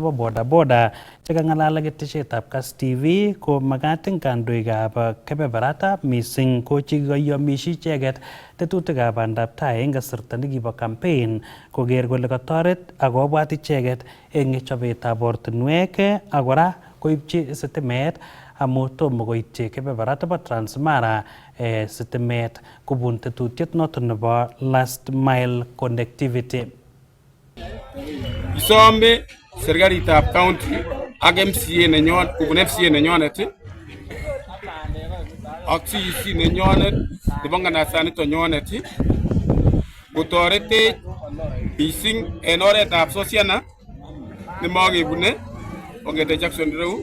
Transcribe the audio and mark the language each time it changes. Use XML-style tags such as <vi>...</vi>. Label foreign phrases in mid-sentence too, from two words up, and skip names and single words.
<kln>bo bodaboda chekang'alal ak ketisietab Kass TV ko makat eng kandoikab kebeberata mising ko chekikoyomishi icheket tetutikab bandab tai eng kasarta nekibo campaign koker kole katoret ak kobwat icheket eng chobetab ortinwek ak kora koibchi sitimet amu tomo koityi kebeberata bo Transmara sitimet kobun tetutiet noto nebo</kln> <en>last mile connectivity.</en> <kln>Isome serikalitab county ak MCA nenyon kobun FCA nenyonet ak CEC nenyonet nebo nganasanito nyonet kotoretech mising en oretab Sosiana nemakebune kongete Jackson reu</kln>